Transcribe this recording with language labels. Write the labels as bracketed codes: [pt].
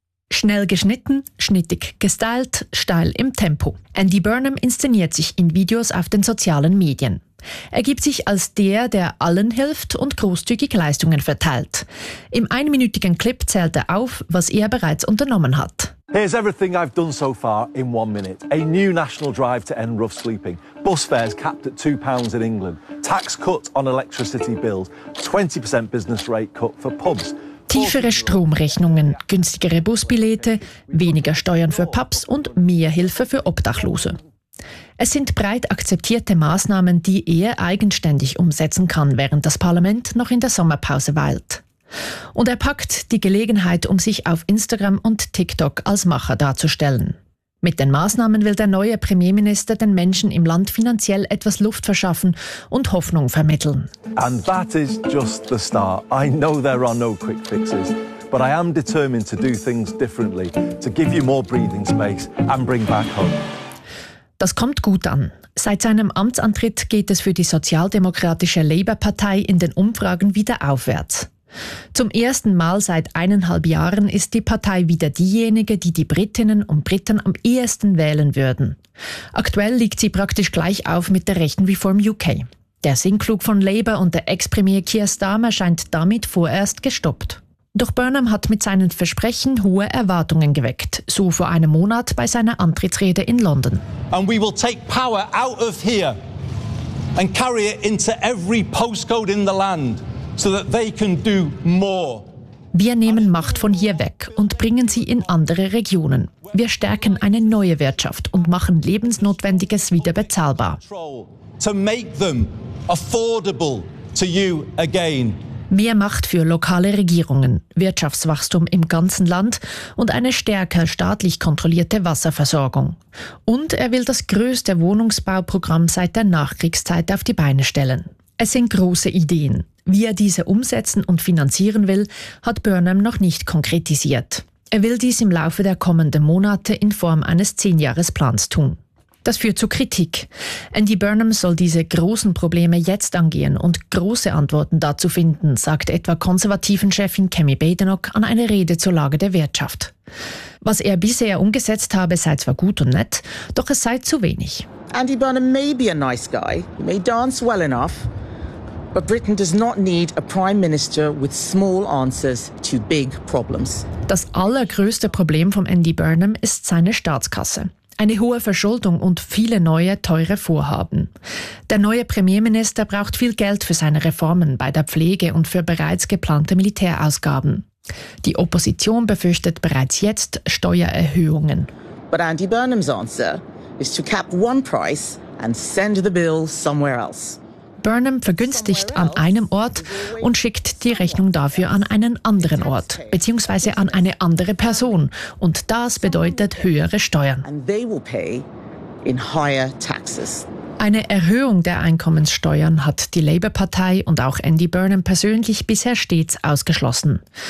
[de] Schnell geschnitten, schnittig gestylt, steil im Tempo. Andy Burnham inszeniert sich in Videos auf den sozialen Medien. Er gibt sich als der, der allen hilft und großzügig Leistungen verteilt. Im einminütigen Clip zählt er auf, was er bereits unternommen hat. [en] Here's everything I've done so far in one minute. A new national drive to end rough sleeping. Bus fares capped at £2 in England. Tax cut on electricity bills. 20% business rate cut for pubs. [de] Tiefere Stromrechnungen, günstigere Busbillette, weniger Steuern für Pubs und mehr Hilfe für Obdachlose. Es sind breit akzeptierte Maßnahmen, die er eigenständig umsetzen kann, während das Parlament noch in der Sommerpause weilt. Und er packt die Gelegenheit, um sich auf Instagram und TikTok als Macher darzustellen. Mit den Maßnahmen will der neue Premierminister den Menschen im Land finanziell etwas Luft verschaffen und Hoffnung vermitteln. [en] And that is just the start. I know there are no quick fixes, but I am determined to do things differently, to give you more breathing space and bring back hope. [de] Das kommt gut an. Seit seinem Amtsantritt geht es für die sozialdemokratische Labour-Partei in den Umfragen wieder aufwärts. Zum ersten Mal seit 1,5 Jahren ist die Partei wieder diejenige, die die Britinnen und Briten am ehesten wählen würden. Aktuell liegt sie praktisch gleich auf mit der rechten Reform UK. Der Sinnklug von Labour und der Ex-Premier Keir Starmer scheint damit vorerst gestoppt. Doch Burnham hat mit seinen Versprechen hohe Erwartungen geweckt, so vor einem Monat bei seiner Antrittsrede in London. [en] And we will take power out of here and carry it into every postcode in the land, so that they can do more. [de] Wir nehmen Macht von hier weg und bringen sie in andere Regionen. Wir stärken eine neue Wirtschaft und machen Lebensnotwendiges wieder bezahlbar. [en] To make them affordable to you again. [de] Mehr Macht für lokale Regierungen, Wirtschaftswachstum im ganzen Land und eine stärker staatlich kontrollierte Wasserversorgung. Und er will das größte Wohnungsbauprogramm seit der Nachkriegszeit auf die Beine stellen. Es sind große Ideen. Wie er diese umsetzen und finanzieren will, hat Burnham noch nicht konkretisiert. Er will dies im Laufe der kommenden Monate in Form eines 10-Jahres-Plans tun. Das führt zu Kritik. Andy Burnham soll diese großen Probleme jetzt angehen und große Antworten dazu finden, sagt etwa konservativen Chefin Cammy Badenoch an eine Rede zur Lage der Wirtschaft. Was er bisher umgesetzt habe, sei zwar gut und nett, doch es sei zu wenig. [en] Andy Burnham may be a nice guy, he may dance well enough, but Britain does not need a prime minister with small answers to big problems. [de] Das allergrößte Problem von Andy Burnham ist seine Staatskasse. Eine hohe Verschuldung und viele neue, teure Vorhaben. Der neue Premierminister braucht viel Geld für seine Reformen bei der Pflege und für bereits geplante Militärausgaben. Die Opposition befürchtet bereits jetzt Steuererhöhungen. [en] But Andy Burnham's answer is to cap one price and send the bill somewhere else. [de] Burnham vergünstigt an einem Ort und schickt die Rechnung dafür an einen anderen Ort, beziehungsweise an eine andere Person. Und das bedeutet höhere Steuern. Eine Erhöhung der Einkommenssteuern hat die Labour-Partei und auch Andy Burnham persönlich bisher stets ausgeschlossen.